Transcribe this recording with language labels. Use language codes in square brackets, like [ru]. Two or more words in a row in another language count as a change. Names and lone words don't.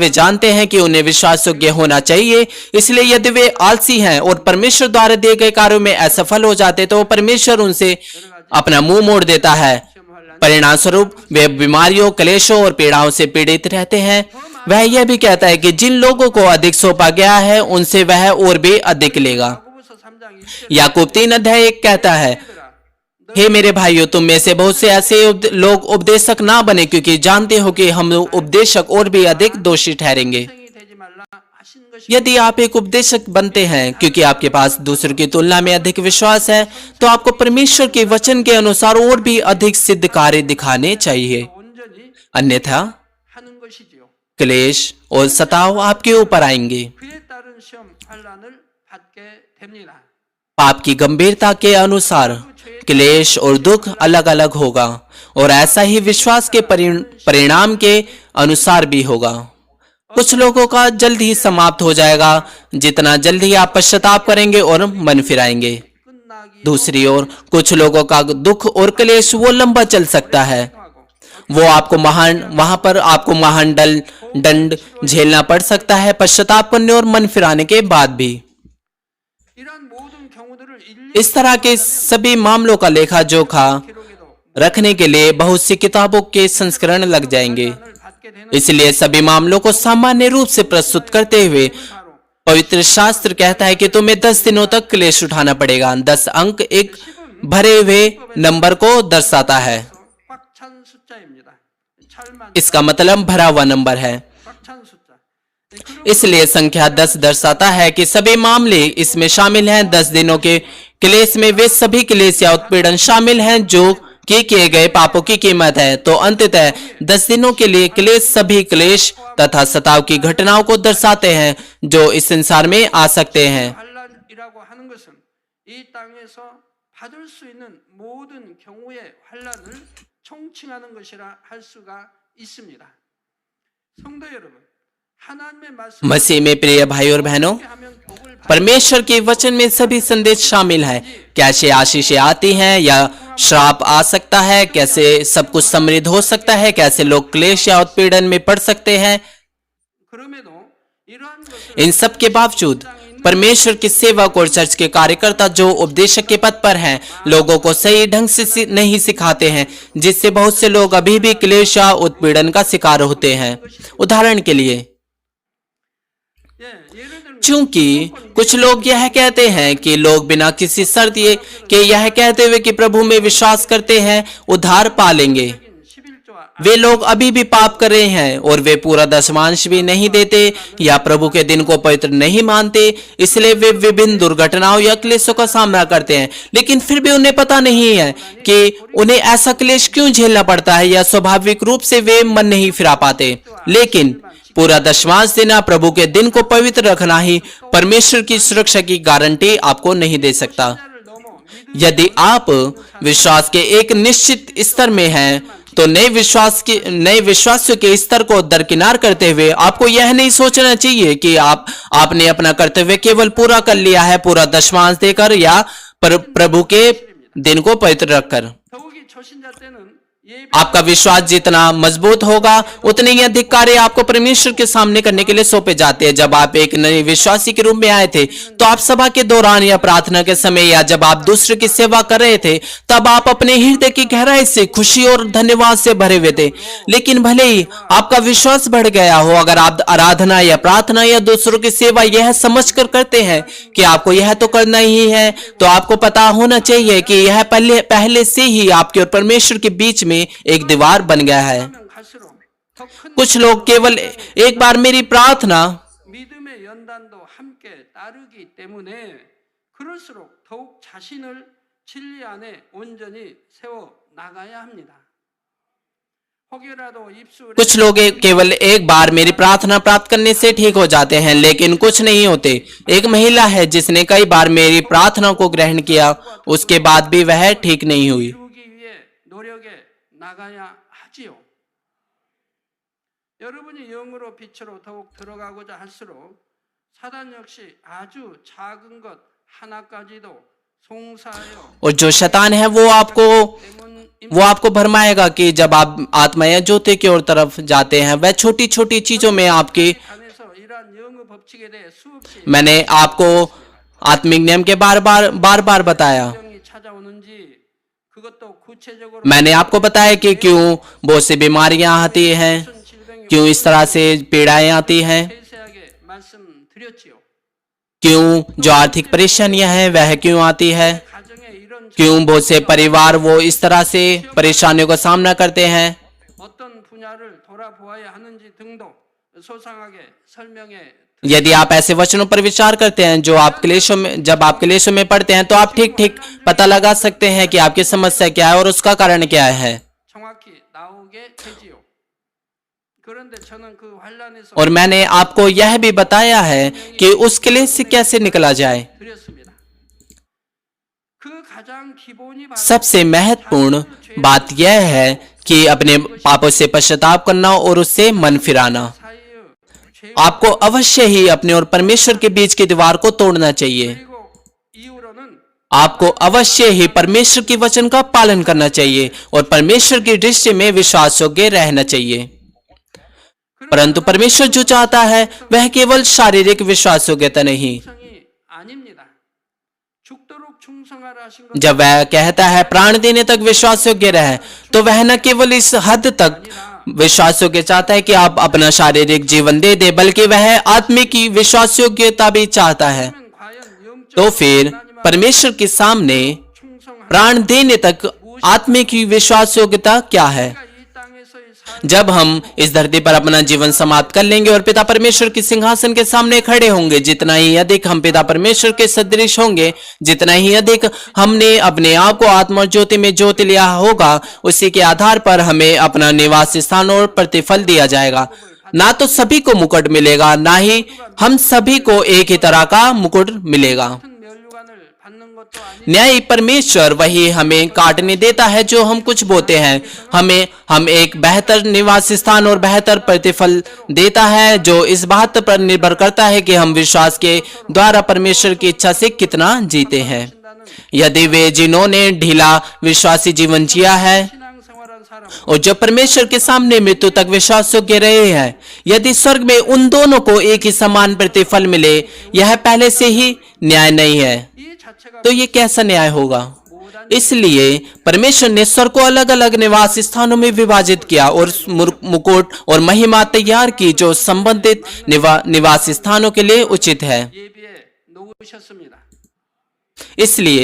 [hi] वे जानते हैं कि उन्हें विश्वास योग्य होना चाहिए, इसलिए यदि वे आलसी हैं और परमेश्वर द्वारा दिए गए कार्यों में असफल हो जाते तो परमेश्वर उनसे अपना मुंह मोड़ देता है। परिणाम स्वरूप वे बीमारियों, क्लेशों और पीड़ाओं से पीड़ित रहते हैं। वह यह भी कहता है कि जिन लोगों को अधिक सौंपा गया है उनसे वह और भी अधिक लेगा। [ko] 야고보서 3장 1절 [hi] याकूब 3:1 कहता है, हे मेरे भाइयों, तुम में से बहुत से ऐसे लोग उपदेशक ना बने क्योंकि जानते हो कि हम उपदेशक और भी अधिक दोषी ठहरेंगे। [ko] 생이 되지 말라 하신 것이 [hi] यदि आप एक उपदेशक बनते हैं क्योंकि आपके पास दूसरों की तुलना में अधिक विश्वास है तो आपको परमेश्वर के वचन के अनुसार और भी अधिक सिद्ध कार्य दिखाने चाहिए, [ko] 온전히 [hi] अन्यथा [ko] 하는 것이지요. [hi] क्लेश और सताव आपके ऊपर आएंगे। [ko] 그에 따른 시험 환란을 받게 됩니다. [hi] पाप की गंभीरता के अनुसार क्लेश और दुख अलग अलग होगा और ऐसा ही विश्वास के परिणाम के अनुसार भी होगा। कुछ लोगों का जल्द ही समाप्त हो जाएगा जितना जल्द ही आप पश्चाताप करेंगे और मन फिराएंगे। [ko] 끝나기 [hi] दूसरी ओर कुछ लोगों का दुख और क्लेश वो लंबा चल सकता है, [ko] 하고 [hi] वो वहां पर आपको महान दंड झेलना पड़ सकता है पश्चाताप करने और मन फिराने के बाद भी। [ko] 이러한 모든 경우들을 [hi] इस तरह के सभी मामलों का लेखा जोखा [ko] 기록에도 [hi] रखने के लिए बहुत सी किताबों के संस्करण लग जाएंगे। [ko] 환란을 받게 되는 [hi] इसलिए सभी मामलों को सामान्य रूप से प्रस्तुत करते हुए [ko] 바로 [hi] पवित्र शास्त्र कहता है कि तुम्हें 10 दिनों तक क्लेश उठाना पड़ेगा। 10 अंक एक भरे हुए नंबर को दर्शाता है। [ko] 꽉 찬 숫자입니다. 찰만 [hi] इसका मतलब भरा हुआ नंबर है। [ko] 꽉 찬 숫자. 네, 그리고 [hi] इसलिए संख्या 10 दर्शाता है कि सभी मामले इसमें शामिल हैं। 10 दिनों के क्लेश में वे सभी क्लेश या उत्पीड़न शामिल हैं जो किए गए पापों की कीमत है। तो अंततः 10 दिनों के लिए क्लेश सभी क्लेश तथा सताव की घटनाओं को दर्शाते हैं जो इस संसार में आ सकते हैं। [ko] 환란이라고 하는 것은 이 땅에서 받을 수 있는 모든 경우의 환란을 총칭하는 것이라 할 수가 있습니다. 성도 여러분, 하나님의 말씀 [hi] मसीह में प्रिय भाई और बहनों, [ko] 하면 복을 받 [hi] परमेश्वर के वचन में सभी संदेश शामिल हैं। कैसे आशीषें आती हैं या श्राप आ सकता है, कैसे सब कुछ समृद्ध हो सकता है, कैसे लोग क्लेश या उत्पीड़न में पड़ सकते हैं। [ko] 그럼에도 이러한 것을 [hi] इन सब के बावजूद परमेश्वर के सेवक और चर्च के कार्यकर्ता जो उपदेशक के पद पर हैं लोगों को सही ढंग से नहीं सिखाते हैं, जिससे बहुत से लोग अभी भी क्लेश या उत्पीड़न का शिकार होते हैं। उदाहरण के लिए, [ko] 예, 예를 들면 [hi] चूंकि कुछ लोग यह कहते हैं कि लोग बिना किसी शर्त के यह कहते हुए कि प्रभु में विश्वास करते हैं उद्धार पा लेंगे, [ko] 11조와 [hi] वे लोग अभी भी पाप कर रहे हैं और वे पूरा दशमांश भी नहीं देते या प्रभु के दिन को पवित्र नहीं मानते, इसलिए वे विभिन्न दुर्घटनाओं या क्लेशों का सामना करते हैं। लेकिन फिर भी उन्हें पता नहीं है कि उन्हें ऐसा क्लेश क्यों झेलना पड़ता है या स्वाभाविक रूप से वे मन नहीं फिरा पाते। लेकिन पूरा दशमांश देना, प्रभु के दिन को पवित्र रखना ही परमेश्वर की सुरक्षा की गारंटी आपको नहीं दे सकता। [ko] 를 넘어 믿음 [hi] यदि आप विश्वास के एक निश्चित स्तर में हैं तो नए विश्वासियों के स्तर को दरकिनार करते हुए आपको यह नहीं सोचना चाहिए कि आपने अपना कर्तव्य केवल पूरा कर लिया है पूरा दशमांश देकर या प्रभु के दिन को पवित्र रखकर। [ko] 더욱이 초신자 때는 [hi] आपका विश्वास जितना मजबूत होगा उतने ही अधिक कार्य आपको परमेश्वर के सामने करने के लिए सौंपे जाते हैं। जब आप एक नए विश्वासी के रूप में आए थे तो आप सभा के दौरान या प्रार्थना के समय या जब आप दूसरे की सेवा कर रहे थे तब आप अपने हृदय की गहराई से खुशी और धन्यवाद से भरे हुए थे। लेकिन भले ही आपका विश्वास बढ़ गया हो, अगर आप आराधना या प्रार्थना या दूसरों की सेवा यह समझकर करते हैं कि आपको यह तो करना ही है, तो आपको पता होना चाहिए कि यह पहले से ही आपके और परमेश्वर के बीच में एक दीवार बन गया है। [ko] 갈수록 더 큰 [hi] कुछ लोग केवल एक बार मेरी प्रार्थना [ko] 믿음의 연단도 함께 따르기 때문에 그럴수록 더욱 자신을 진리 안에 온전히 세워 나가야 합니다. 혹여라도 입술에 [hi] कुछ लोग केवल एक बार मेरी प्रार्थना प्राप्त करने से ठीक हो जाते हैं, लेकिन कुछ नहीं होते। एक महिला है जिसने कई बार मेरी प्रार्थना को ग्रहण किया, उसके बाद भी वह ठीक नहीं हुई। [ko] 이루기 위해 노력해 나가야 하지요. 여러분이 영으로 빛으로 더욱 들어가고자 할수록 사단 역시 아주 작은 것 하나까지도 송사하여 [hi] और जो शैतान है वो आपको भरमाएगा कि जब आप आत्मा या ज्योति की ओर तरफ जाते हैं वह छोटी छोटी चीजों में आपकी [ko] 안에서 이러한 영의 법칙에 대해 수없이 [hi] मैंने आपको आत्मिक नियम के बार बार बताया। [ko] 병이 찾아오는지 그것도 구체적으로 [hi] मैंने आपको बताया कि क्यों बहुत सी बीमारियां आती हैं, [ko] 무슨 질병이 [hi] क्यों इस तरह से पीड़ाएं आती हैं, [ko] 세세하게 말씀드렸지요. [hi] क्यों जो आर्थिक परेशानियां हैं वह क्यों आती है, [ko] 가정에 이런 [hi] क्यों बहुत से परिवार वो इस तरह से परेशानियों का सामना करते हैं। [ko] 어떤 분야를 돌아보아야 하는지 등도 소상하게 설명해 [hi] यदि आप ऐसे वचनों पर विचार करते हैं जो आप क्लेशों में जब आप क्लेशों में पढ़ते हैं तो आप ठीक ठीक पता लगा सकते हैं कि आपकी समस्या क्या है और उसका कारण क्या है। [ko] 정확히 나오게 되지요. 그런데 저는 그 환란에서 [hi] और मैंने आपको यह भी बताया है कि उस क्लेश से कैसे निकला जाए। [ko] 드렸습니다. 그 가장 기본이 바로 [hi] सबसे महत्वपूर्ण बात यह है कि अपने पापों से पश्चाताप करना और उससे मन फिराना। [ko] 사이의 죄 [hi] आपको अवश्य ही अपने और परमेश्वर के बीच की दीवार को तोड़ना चाहिए। [ko] 그리고 이후로는 [hi] आपको अवश्य ही परमेश्वर के वचन का पालन करना चाहिए और परमेश्वर की दृष्टि में विश्वास योग्य रहना चाहिए। परंतु परमेश्वर जो चाहता है वह केवल शारीरिक विश्वास योग्यता नहीं। [ko] 충성이 아닙니다. 죽도록 충성하라 하신 것 [hi] जब वह कहता है प्राण देने तक विश्वास योग्य रहे, तो वह न केवल इस हद तक विश्वास योग्य चाहता है कि आप अपना शारीरिक जीवन दे दे, बल्कि वह आत्मिक की विश्वास योग्यता भी चाहता है। [ko] 그러면 과연 영적 [hi] तो फिर परमेश्वर के सामने [ko] 충성하라 [hi] प्राण देने तक आत्मिक की विश्वास योग्यता क्या है। [ko] 이 땅에서의 삶 [hi] जब हम इस धरती पर अपना जीवन समाप्त कर लेंगे और पिता परमेश्वर के सिंहासन के सामने खड़े होंगे, जितना ही अधिक हम पिता परमेश्वर के सदृश होंगे, जितना ही अधिक हमने अपने आप को आत्मा और ज्योति में जोत लिया होगा, उसी के आधार पर हमें अपना निवास स्थान और प्रतिफल दिया जाएगा। ना तो सभी को मुकुट मिलेगा, ना ही हम सभी को एक ही तरह का मुकुट मिलेगा। [ko] 같은 면류관을 받는 것도 아니 [hi] न्यायी परमेश्वर वही हमें काटने देता है जो हम कुछ बोते हैं। हम एक बेहतर निवास स्थान और बेहतर प्रतिफल देता है, जो इस बात पर निर्भर करता है कि हम विश्वास के द्वारा परमेश्वर की इच्छा से कितना जीते हैं। यदि वे जिन्होंने ढीला विश्वासी जीवन जिया है [ko] 신앙생활한 사람 [hi] और जो परमेश्वर के सामने मृत्यु तक विश्वास योग्य रहे हैं, यदि स्वर्ग में उन दोनों को एक ही समान प्रतिफल मिले, यह पहले से ही न्याय नहीं है, [ko] 이 자체가 [hi] तो ये कैसा न्याय होगा। इसलिए परमेश्वर ने स्वर्ग को अलग अलग निवास स्थानों में विभाजित किया और मुकुट और महिमा तैयार की जो संबंधित निवास स्थानों के लिए उचित है। [ko] 예비해 놓으셨습니다. [hi] इसलिए